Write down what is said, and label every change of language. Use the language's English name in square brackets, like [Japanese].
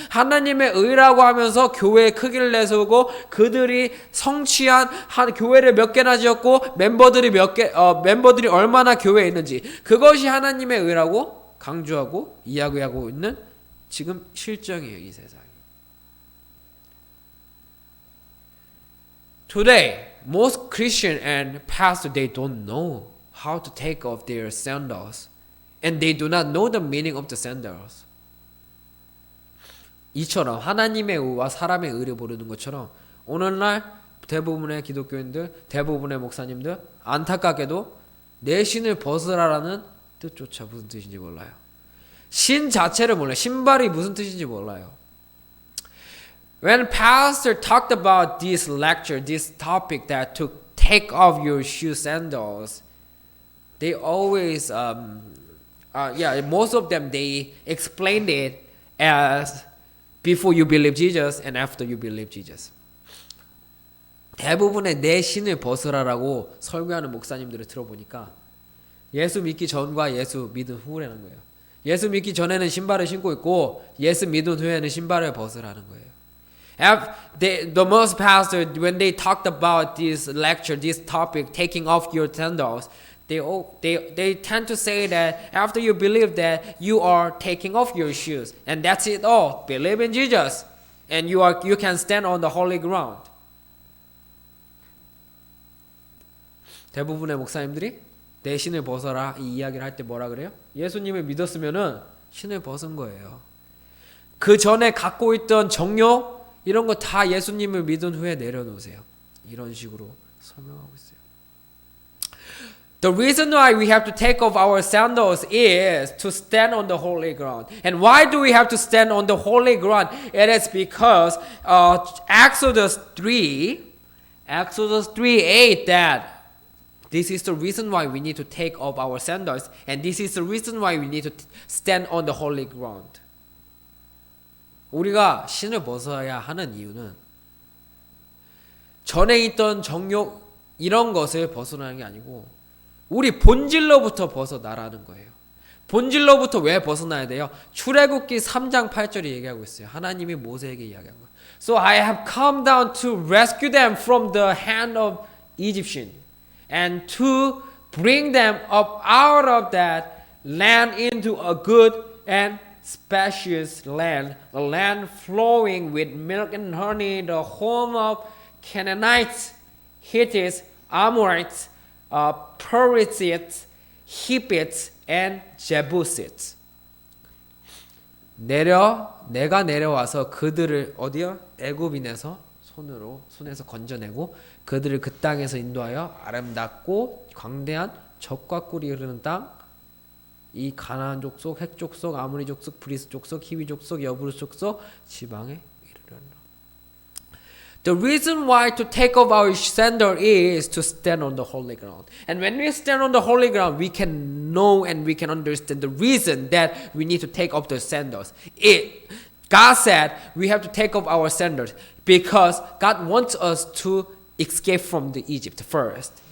[Korean] 하나님의 의라고 하면서 교회의 크기를 내세우고 그들이 성취한 교회를 몇 개나 지었고 멤버들이 얼마나 교회에 있는지 그것이 하나님의 의라고 강조하고 이야기하고 있는 지금 실정이에요. 이 세상이. [English] Today, most Christian and pastor they don't know how to take off their sandals, and they do not know the meaning of the sandals. [Korean] 이처럼 하나님의 의와 사람의 의를 모르는 것처럼 오늘날 대부분의 기독교인들, 대부분의 목사님들 안타깝게도 내 신을 벗으라라는 뜻조차 무슨 뜻인지 몰라요. 신 자체를 몰라요. 신발이 무슨 뜻인지 몰라요. [English] When pastor talked about this lecture, this topic that to take off your shoe sandals, they always, most of them they explained it as before you believe Jesus and after you believe Jesus. [Korean] 대부분의 내 신을 벗으라라고 설교하는 목사님들을 들어보니까 예수 믿기 전과 예수 믿은 후라는 거예요. 예수 믿기 전에는 신발을 신고 있고 예수 믿은 후에는 신발을 벗으라는 거예요. [English] The most pastor, when they talked about this lecture, this topic, taking off your sandals, they tend to say that after you believe that you are taking off your shoes, and that's it all. Believe in Jesus, and you can stand on the holy ground. [Korean] 대부분의 목사님들이 내 신을 벗어라 이 이야기를 할 때 뭐라 그래요? 예수님을 믿었으면은 신을 벗은 거예요. 그 전에 갖고 있던 정욕 이런 거 다 예수님을 믿은 후에 내려놓으세요. 이런 식으로 설명하고 있어요. [English] The reason why we have to take off our sandals is to stand on the holy ground. And why do we have to stand on the holy ground? It is because Exodus 3:8 that this is the reason why we need to take off our sandals, and this is the reason why we need to stand on the holy ground. [Korean] 우리가 신을 벗어야 하는 이유는 전에 있던 정욕 이런 것을 벗어나는 게 아니고 우리 본질로부터 벗어나라는 거예요. 본질로부터 왜 벗어나야 돼요? 출애굽기 3장 8절이 얘기하고 있어요. 하나님이 모세에게 이야기한 거예요. [English] So I have come down to rescue them from the hand of Egyptian and to bring them up out of that land into a good and spacious land, a land flowing with milk and honey, the home of Canaanites, Hittites, Amorites, Perizzites, Hivvites, and Jebusites. [Korean] 내가 내려와서 그들을 어디요? 애굽인에서 손에서 건져내고 그들을 그 땅에서 인도하여 아름답고 광대한 젖과 꿀이 흐르는 땅, 이 가나안 족속, 헷 족속, 아모리 족속, 브리스 족속, 히위 족속, 여부스 족속 지방에 이르리라. [English] The reason why to take off our sandal is to stand on the holy ground. And when we stand on the holy ground, we can know and we can understand the reason that we need to take off the sandals. God said we have to take off our sandals because God wants us to escape from the Egypt first.